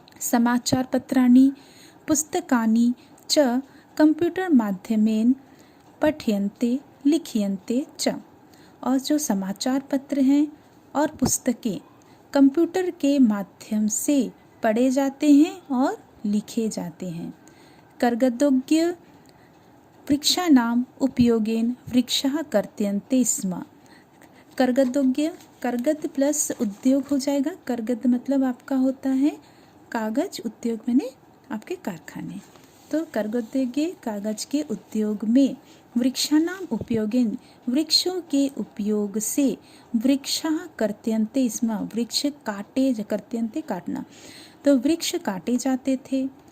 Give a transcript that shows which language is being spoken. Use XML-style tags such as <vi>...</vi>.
<sa>समाचार पत्राणि पुस्तकानि च कंप्यूटर माध्यमेन पठ्यन्ते लिख्यन्ते च,</sa> <hi>और जो समाचार पत्र हैं और पुस्तकें कंप्यूटर के माध्यम से पढ़े जाते हैं और लिखे जाते हैं।</hi> <sa>कर्गदोग्य वृक्षाणाम उपयोगेन वृक्षः कर्त्यन्ते स्म।</sa> <hi>कर्गदोग्य, कर्गद प्लस उद्योग हो जाएगा, कर्गद मतलब आपका होता है कागज, उद्योग मैंने आपके कारखाने। तो कर्गदोग्य कागज के उद्योग में</hi> <sa>वृक्षाणाम उपयोगेन,</sa> <hi>वृक्षों के उपयोग से</hi> <sa>वृक्षः कर्त्यन्ते स्म,</sa> <hi>वृक्ष काटे, कर्त्यन्ते काटना, तो वृक्ष काटे जाते थे।</hi>